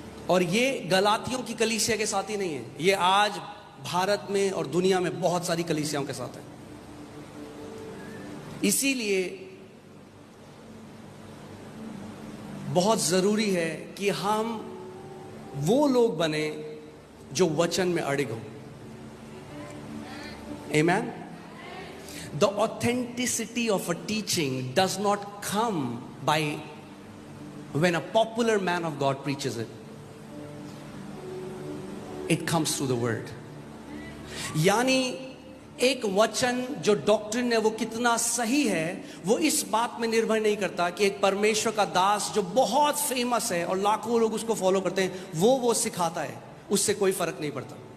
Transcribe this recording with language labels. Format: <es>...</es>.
<hi>और ये गलातियों की कलीसिया के साथ ही नहीं है, ये आज भारत में और दुनिया में बहुत सारी कलीसियाओं के साथ है। इसीलिए बहुत जरूरी है कि हम वो लोग बने जो वचन में अड़िग हो। आमीन।</hi> <en>The authenticity of a teaching does not come by when a popular man of God preaches it. It comes through the word.</en> <hi>यानी एक वचन जो डॉक्ट्रिन है वो कितना सही है, वो इस बात में निर्भर नहीं करता कि एक परमेश्वर का दास जो बहुत फेमस है और लाखों लोग उसको फॉलो करते हैं वो सिखाता है, उससे कोई फर्क नहीं पड़ता।</hi>